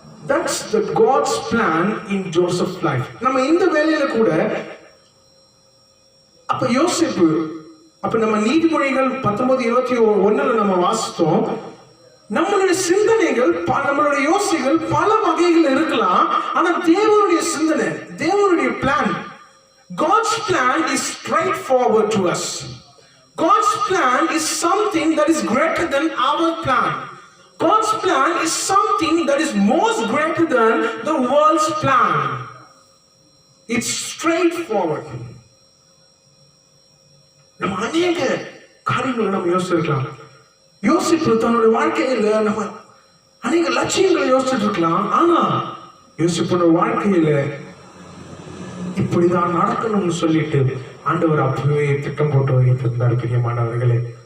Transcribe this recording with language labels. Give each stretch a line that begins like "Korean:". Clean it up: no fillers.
English: That's the God's plan in Joseph's life.
Tamil: நம்ம இந்த வேலையில கூட அப்ப யோசேப்பு, அப்ப நம்ம நீதிமொழிகள் 19:21 நம்ம வாசித்தோம், நம்மளுடைய சிந்தனைகள் நம்மளுடைய யோசனைகள் பல வகைகள் இருக்கலாம். ஆனா தேவனுடைய சிந்தனை, தேவனுடைய plan,
English: God's plan is straightforward to us. God's plan is something that is greater than our plan. God's plan is something that is most greater than the world's plan. It's straightforward.
Tamil: நம்ம அநேக காரியங்களை நம்ம யோசிச்சிருக்கலாம். யோசிப்பு தன்னுடைய வாழ்க்கையில நம்ம அநேக லட்சியங்களை யோசிச்சுட்டு இருக்கலாம். ஆனா யோசிப்பு வாழ்க்கையில இப்படிதான் நடக்கணும்னு சொல்லிட்டு ஆண்டவர் அப்பவே திட்டம் போட்டு வைத்திருந்தார் பிரியமானவர்களே.